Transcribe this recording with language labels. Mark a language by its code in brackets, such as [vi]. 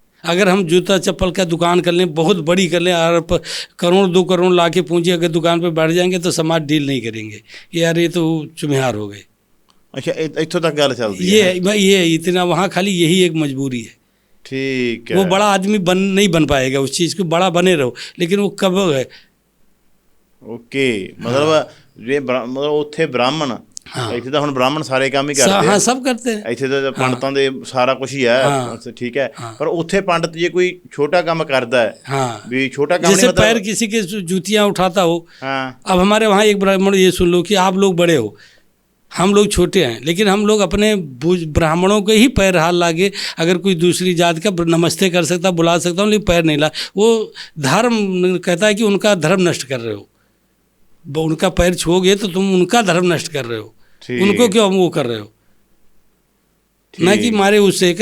[hi] अगर हम जूता चप्पल का दुकान कर लें, बहुत बड़ी कर लें, और करोड़ 2 करोड़ ला के पूंजी अगर दुकान पे बैठ जाएंगे तो समाज डील नहीं करेंगे, यार ये तो चुम्हार हो गए। [pa] अच्छा, इत्थों तक गल चलती है। [hi] ये इतना, वहाँ खाली यही एक मजबूरी है। ठीक है। वो बड़ा आदमी नहीं बन पाएगा उस चीज़ को, बड़ा बने रहो, लेकिन वो कब है। [pa] ओके, मतलब ये मतलब उत्थे ब्राह्मण, ਇੱਥੇ ਤਾਂ ਹੁਣ ਬ੍ਰਾਹਮਣ ਸਾਰੇ ਕੰਮ ਹੀ ਕਰਦੇ [hi] हाँ सब करते हैं। [pa] ਇੱਥੇ ਤਾਂ ਪੰਡਤਾਂ ਦੇ ਸਾਰਾ ਕੁਝ ਹੀ ਹੈ, ਠੀਕ है, पर ਉੱਥੇ ਪੰਡਤ ਜੇ ਕੋਈ [hi] छोटा काम करता है, हाँ भी छोटा काम जैसे नहीं, मतलब पैर किसी के जूतियाँ उठाता हो। हाँ। अब हमारे वहाँ एक ब्राह्मण, ये सुन लो कि आप लोग बड़े हो, हम लोग छोटे हैं, लेकिन हम लोग अपने ब्राह्मणों के ही पैर हाथ लागे, अगर कोई दूसरी जात का नमस्ते कर सकता, बुला सकता हूँ, लेकिन पैर नहीं ला। वो धर्म कहता है कि उनका धर्म नष्ट कर रहे हो, उनका पैर छोगे तो तुम उनका धर्म नष्ट कर रहे हो, उनको क्यों वो कर रहे हो, ना कि मारे उससे।